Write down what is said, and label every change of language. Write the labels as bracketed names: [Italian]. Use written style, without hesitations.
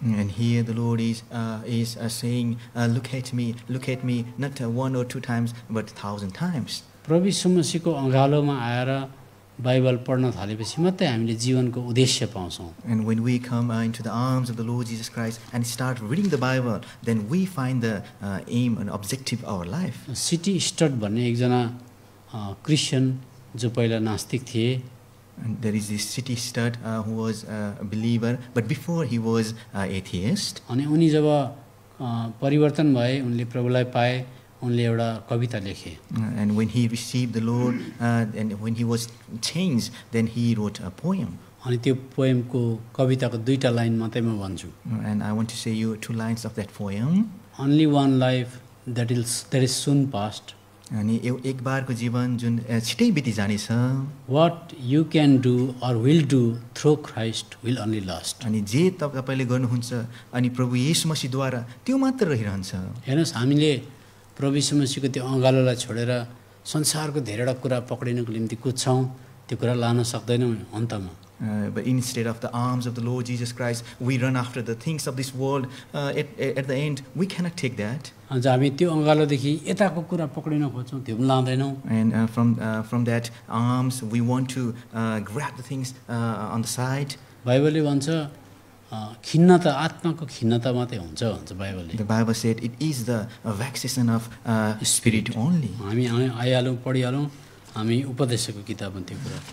[English] And here the Lord is saying, look at me, not 1 or 2 times, but 1,000 times. [Nepali] प्रभु यीशु मसीहको अँगालोमा आएर Bible पढ्न थालेपछि मात्रै हामीले जीवनको उद्देश्य पाउँछौँ। [English] And when we come into the arms of the Lord Jesus Christ and start reading the Bible, then we find the aim and objective of our life. [Nepali] City stud भन्ने एकजना क्रिस्चियन जो पहिला नास्तिक थिए, [English] And there is this city stud who was a believer, but before he was atheist. [Nepali] अनि उनी जब परिवर्तन भए, उनले प्रभुलाई पाए, उनले एउटा कविता लेखे। [English] And when he received the Lord and when he was changed, then he wrote a poem. [Nepali] अनि त्यो पोएमको कविताको 2टा लाइन मात्रै म भन्छु। [English] And I want to say you 2 lines of that poem. Only one life that is soon past. [Nepali] अनि एक बारको जीवन जुन छिटै बिति जानेछ। [English] What you can do or will do through Christ will only last. [Nepali] अनि जे तपाईले गर्नुहुन्छ अनि प्रभु येशू मसीहद्वारा त्यो मात्र रहिरहन्छ। हेर्नुस्, हामीले प्रभु येशू मसीहको त्यो अँगालोलाई छोडेर संसारको धेरैवटा कुरा पक्रिनको निम्ति कुद्छौँ, त्यो कुरा लान सक्दैनौँ अन्तमा। [English] But instead of the arms of the Lord Jesus Christ, we run after the things of this world. At the end, we cannot take that. [Nepali] अझ हामी त्यो अँगालोदेखि यताको कुरा पक्रिन खोज्छौँ, त्यो पनि लाँदैनौँ। [English] And from that arms, we want to grab the things on the side. [Nepali] बाइबलले भन्छ खिन्नता, आत्माको खिन्नता मात्रै हुन्छ भन्छ बाइबलले। [English] The Bible said it is the vexation of spirit only. [Nepali] हामी आइहालौँ, पढिहालौँ, हामी उपदेशको किताब त्यो कुरा।